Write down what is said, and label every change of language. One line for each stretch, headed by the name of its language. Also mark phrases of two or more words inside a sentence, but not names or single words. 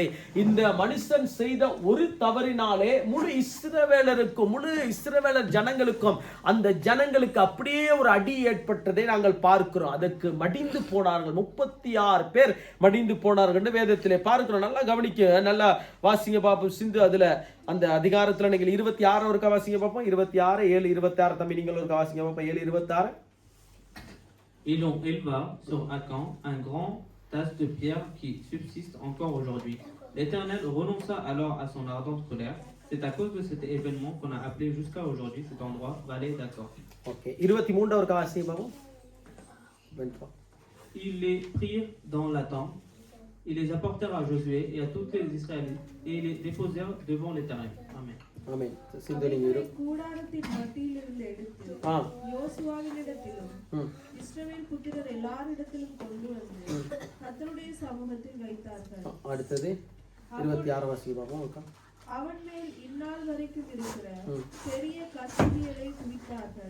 Tamil: இந்த மனுஷன் செய்த ஒரு தவறினாலே முழு இஸ்ரவேலருக்கும் முழு இஸ்ரவேலர் ஜனங்களுக்கும் அந்த ஜனங்களுக்கு அப்படியே ஒரு அடி ஏற்பட்டதை நாங்கள் பார்க்கிறோம். அதற்கு மடிந்து போனார்கள். 36 பேர் மடிந்து போனார்கள் என்று வேதத்திலே பார்க்கிறோம். நல்லா கவனிக்க, நல்லா வாசிங்க பாப்போம். சிந்து அதுல அந்த அதிகாரத்துல நீங்கள் 26 ஒருக்கா வாசிங்க பாப்போம். 26 7:26 தம்பி நீங்கள் ஒருக்கா வாசிங்க பாப்போம். 7:26.
French: Et l'on éleva sur Akan un grand tas de pierre qui subsiste encore aujourd'hui. L'Éternel renonça alors à son ardente colère. C'est à cause de cet événement qu'on a appelé jusqu'à aujourd'hui cet endroit vallée d'Akan.
Tamil: Okay. 23 ஒருக்கா வாசிங்க பாப்போம். 23.
French: Ils les prirent dans la tente, ils les apportèrent à Josué et à tous les Israélites et ils les déposèrent devant l'Éternel. Amen.
Tamil: Amen. சிந்து நீங்க கூடாரத்தின் மத்தியிலிருந்து எடுத்து யோசுவாவினிடத்திலும் இஸ்ரவேல் புத்திரர் எல்லாரிடத்திலும் கொண்டு வந்து கர்த்தருடைய சமூகத்தில் வைத்தார்கள். அடுத்தது 26 வாசிங்க பாப்போம். அவன் மேல் இந்நாள் வரைக்கும் இருக்கிற பெரிய கற்பியலை குவித்தார்கள்.